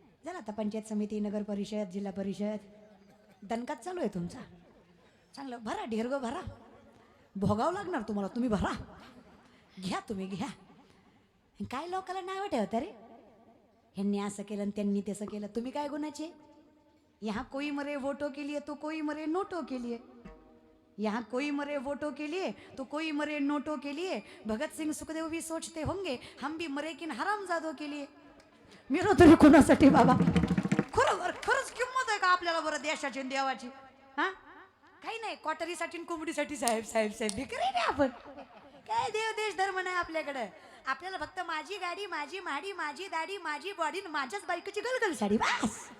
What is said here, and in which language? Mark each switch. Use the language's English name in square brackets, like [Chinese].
[Marathi] जरा आता पंचायत समिती, नगर परिषद, जिल्हा परिषद दणकाच चालू आहे तुमचा. चांगलं भरा, ढेरगं भरा. भोगावं लागणार तुम्हाला, तुम्ही भरा. घ्या तुम्ही घ्या. काय लोकाला नाव ठेवता रे, ह्यांनी असं केलं आणि त्यांनी तसं केलं. तुम्ही काय गुणाचे? [Hindi] यहाँ कोई मरे वोटों के लिए तो कोई मरे नोटों के लिए. यहाँ कोई मरे वोटों के लिए तो कोई मरे नोटों के लिए. भगत सिंह सुखदेव भी सोचते होंगे हम भी मरे किन हरामजादों के लिए. [Marathi] मेरो तरी कोणासाठी बाबा? खरंच किंमत आहे का आपल्याला बरं देशाची आणि देवाची? हा काही नाही, क्वार्टरीसाठी आणि कोंबडीसाठी साहेब साहेब साहेब भिकारी रे आपण. काय देव देश धर्म नाही आपल्याकडं. आपल्याला फक्त माझी गाडी, माझी माडी, माझी दाढी, माझी बॉडी, माझ्याच बायकोची गलगल साडी, बस.